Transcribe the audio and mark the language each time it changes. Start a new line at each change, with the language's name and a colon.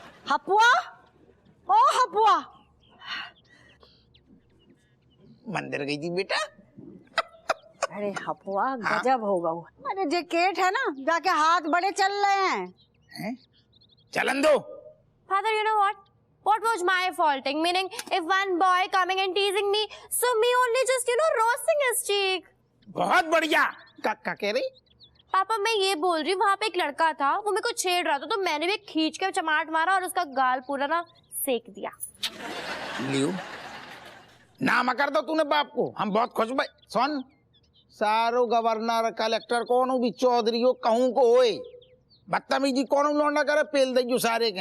Hindi: हपुआ, ओ हपुआ, मंदिर गई थी बेटा। अरे हपुआ गजब होगा वो। अरे जे केट है ना, जाके हाथ बड़े चल रहे हैं। चलन दो।
English: Father, you know what? What was my faulting? Meaning, if one boy coming and teasing me, so me only just, roasting his cheek.
Hindi: बहुत बढ़िया। क्या कह रही? पापा मैं ये बोल रही हूँ, वहाँ पे एक लड़का था, वो मेरे को छेड़ रहा था, तो मैंने भी खींच के चमाट मारा और उसका गाल पूरा ना सेक दिया। लियो ना मकर दो तूने बाप को, हम बहुत खुश भाई। सुन, सारो गवर्नर कलेक्टर कौन भी चौधरी हो कहूँ को होए, बदतमीजी कौन लौंडा करे पेल दे सारे के।